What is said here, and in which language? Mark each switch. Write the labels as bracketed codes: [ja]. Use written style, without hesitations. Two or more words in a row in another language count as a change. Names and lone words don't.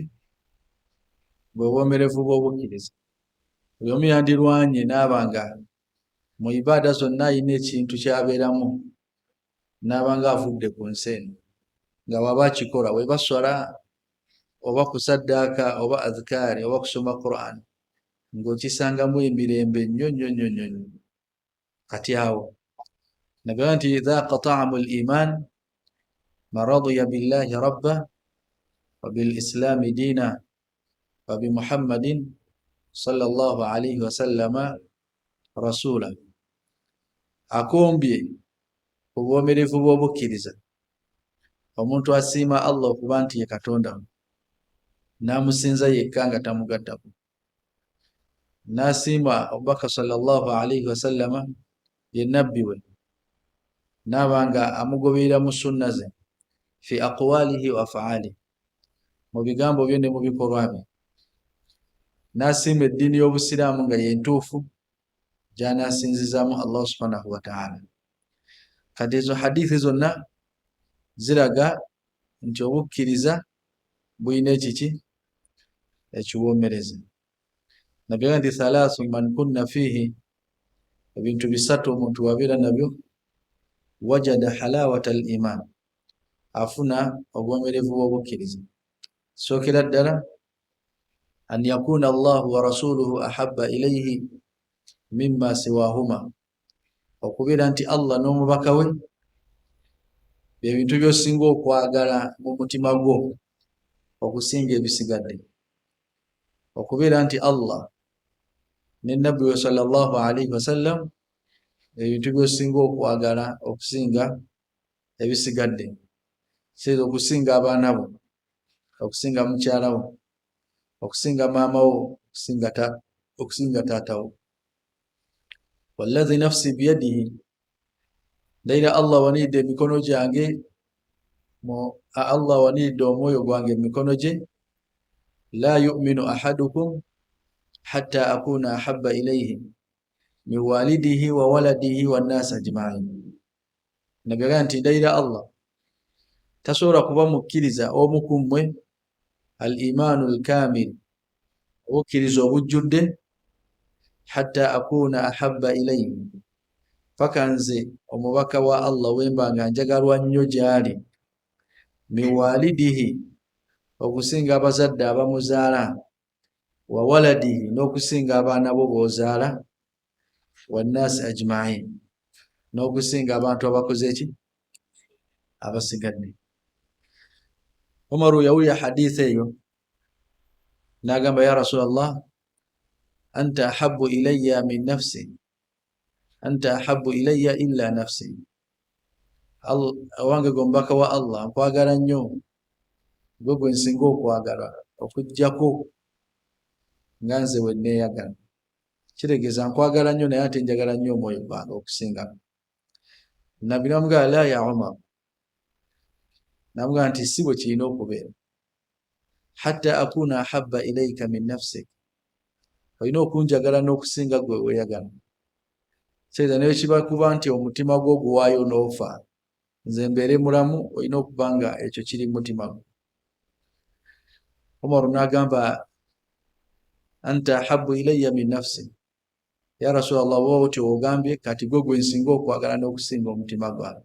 [lg] Bwe buwomerevu bw'obukkiriza. Buli omu yandirwanye n'abanga mu ibaada zonna ayina ekintu kyabeeramu, n'abanga avudde ku nsi eno nga waba akikola, weba swala oba kusaddaaka oba adhikaari oba kusoma Quran, ng'okisangamu emirembe nnyo nnyo nnyo nnyo. Kati awo nagamba nti [ar] ذاق طعم الإيمان من رضي بالله ربا وبالإسلام دينا وبمحمد صلى الله عليه وسلم رسولا. [lg] Akombye obwomerevu bw'obukkiriza omuntu asiima Allah okuba nti ye Katonda, n'amusinza yekka nga tamugaddako, n'asiima Abubakar [ar] صلى الله عليه وسلم [lg] ye nabbi we, n'abanga amugoberera mu sunna ze [ar] في أقواله وأفعاله, [lg] mu bigambo bye ne mu bikolwa bye, n'asiima eddiini y'Obusiraamu nga ye ntuufu gy'anaasinzizaamu Allah [ar] سبحانه وتعالى. [lg] Kati ezo hadithi zonna ziraga nti obukkiriza buyina ekiki ekiwoomereza. Nabyo nti [ar] ثلاث من كن فيه, [lg] ebintu bisatu omuntu wabeera nabyo [ar] وجد حلاوة الإيمان, [lg] afuna obwomerevu bw'obukkiriza. Sookera ddala [ar] أن يكون الله ورسوله أحب إليه مما سواهما, [lg] okubeera nti Allah n'omubaka we bye bintu by'osinga okwagala mu mutima gwo okusinga ebisigadde. Okubeera nti Allah ne nabbi we [ar] صلى الله عليه وسلم [lg] ebintu by'osinga okwagala okusinga ebisigadde, sireza okusinga abaana bo, okusinga mukyala wo, okusinga maama wo, okusinga taata wo. [ar] والذي نفسي بيده, [lg] ndayira Allah wanidde emikono gyange, Allah wanidde omwoyo gwange emikono gye, [ar] لا يؤمن أحدكم حتى أكون أحب إليه من والده وولده والناس أجمعين. [lg] Nabyaga nti ndayira Allah tasobola kuba mukkiriza omu ku mmwe [ar] الإيمان الكامل, [lg] obukkiriza obujjudde, [ar] حتى أكون أحب إليه, [lg] paka nze omubaka wa Allah wemba nga njagalwa nnyo gy'ali, [ar] من والده, [lg] okusinga abazadde abamuzaala, [ar] وولده, [lg] n'okusinga abaana bo b'ozaala, [ar] والناس أجمعين, [lg] n'okusinga abantu abakoze eki abasigadde. Umaru yawulira hadithi eyo n'agamba [ar] يا رسول الله أنت أحب إلي من نفسي أنت أحب إلي إلا نفسي. [lg] Owange gwe omubaka wa Allah, nkwagala nnyo, gwe gwe nsinga okwagala okuggyako nga nze we neeyagala. Kitegeeza nkwagala nnyo naye ate njagala nnyo omwoyo gwange okusinga. Nabbi n'amugamba [ar] لا يا عمر, [lg] n'amugamba nti si bwe kirina okubeera, [ar] حتى أكون أحب إليك من نفسك, [lg] olina okunjagala n'okusinga gwe weeyagala. Kitegeeza naye kiba kuba nti omutima gwo guwaayo n'ofa, nze mbeere mulamu, olina okuba nga ekyo kiri mu mutima gwo. Umar n'agamba [ar] أنت أحب إلي من نفسي يا رسول الله, [lg] wowe otyo ogambye, kati gwe gwe nsinga okwagala n'okusinga omutima gwange.